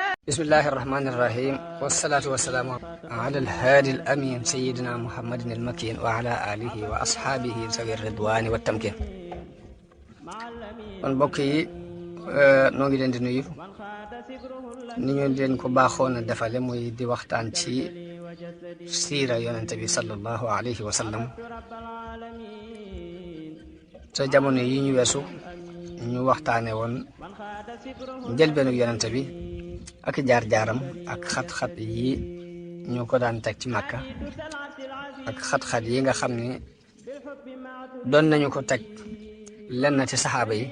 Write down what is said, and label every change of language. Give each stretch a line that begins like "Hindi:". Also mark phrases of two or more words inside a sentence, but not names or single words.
Arabic: بسم الله الرحمن الرحيم والصلاة والسلام على الهادي الأمين سيدنا محمد المكين وعلى آله وأصحابه ذوي الرضوان والتمكين.
Wolof: kon mbokk yi noo ngi leen di nuyu ni ñu leen ko baaxoon a defale muy di waxtaan ci siira yonente bi
Arabic: صلى الله عليه وسلم
Wolof: sa jamono yi ñu weesu ñu waxtaane woon njëlbeenu yonente bi ak jaar-jaaram ak xat-xat yi ñu ko daan teg ci Makka ak xat-xat yi nga xam ne doon nañu ko teg lenn ci saxaaba yi.